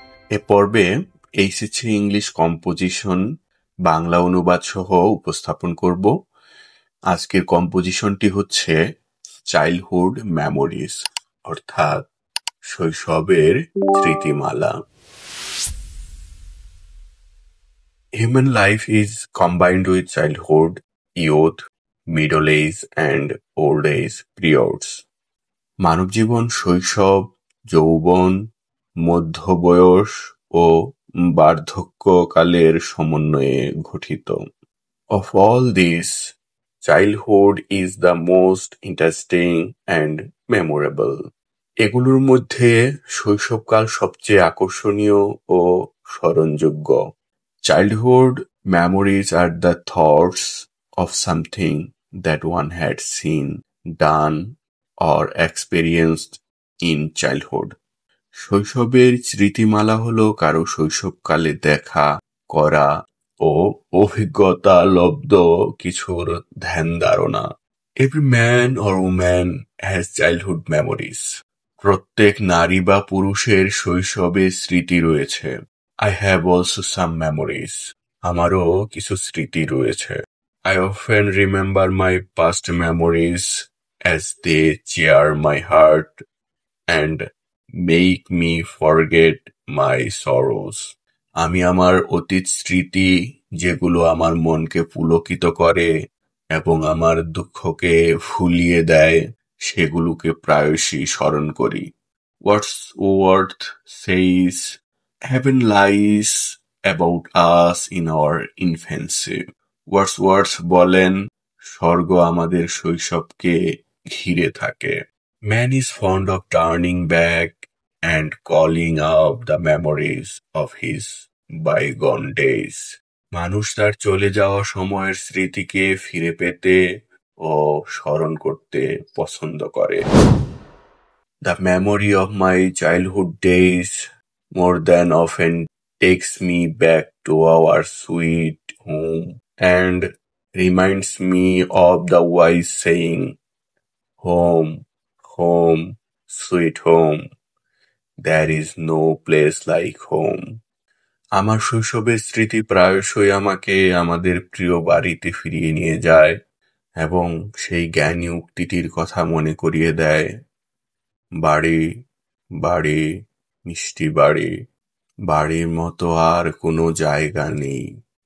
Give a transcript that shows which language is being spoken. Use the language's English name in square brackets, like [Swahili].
[Bangla] এ পর্বে HSC English composition Bangla অনুবাদ সহ উপস্থাপন করব। আজকের কম্পোজিশনটি হচ্ছে চাইল্ডহুড মেমোরিজ, অর্থাৎ শৈশবের স্মৃতিমালা। [English] Human life is combined with childhood, youth, middle age and old age periods. [Bangla] মানব জীবন শৈশব, যৌবন, মধ্য বয়স ও বার্ধক্যকালের সমন্বয়ে গঠিত। [English] Of all this, childhood is the most interesting and memorable. [Bangla] এগুলোর মধ্যে শৈশবকাল সবচেয়ে আকর্ষণীয় ও স্মরণযোগ্য। [English] Childhood memories are the thoughts of something that one had seen, done, or experienced in childhood. [Bangla] শৈশবের স্মৃতিমালা হলো কারো শৈশবকালে দেখা, করা ও অভিজ্ঞতা লব্ধ কিছুর ধ্যান ধারণা। [English] Every man or woman has childhood memories. [Bangla] প্রত্যেক নারী বা পুরুষের শৈশবের স্মৃতি রয়েছে। [English] I have also some memories. [Bangla] আমারও কিছু স্মৃতি রয়েছে। [English] I often remember my past memories as they cheer my heart and make me forget my sorrows. [Bangla] আমি আমার অতীত স্মৃতি, যেগুলো আমার মনকে পুলকিত করে এবং আমার দুঃখকে ভুলিয়ে দেয়, সেগুলোকে প্রায়শই স্মরণ করি। [English] Wordsworth says, Heaven lies about us in our infancy. [Bangla] Wordsworth বলেন, স্বর্গ আমাদের শৈশবকে ঘিরে থাকে। [English] Man is fond of turning back and calling up the memories of his bygone days. [Bangla] মানুষ তার চলে যাওয়া সময়ের স্মৃতিকে ফিরে পেতে ও স্মরণ করতে পছন্দ করে। [English] The memory of my childhood days more than often takes me back to our sweet home and reminds me of the wise saying, Home, home, sweet home. There is no place like home. [Bangla] আমার শৈশবের স্মৃতি প্রায়শই আমাকে আমাদের প্রিয় বাড়িতে ফিরিয়ে নিয়ে যায় এবং সেই জ্ঞানী উক্তিটির কথা মনে করিয়ে দেয়, বাড়ি, বাড়ি, মিষ্টি বাড়ি, বাড়ির মতো আর কোনো জায়গা নেই।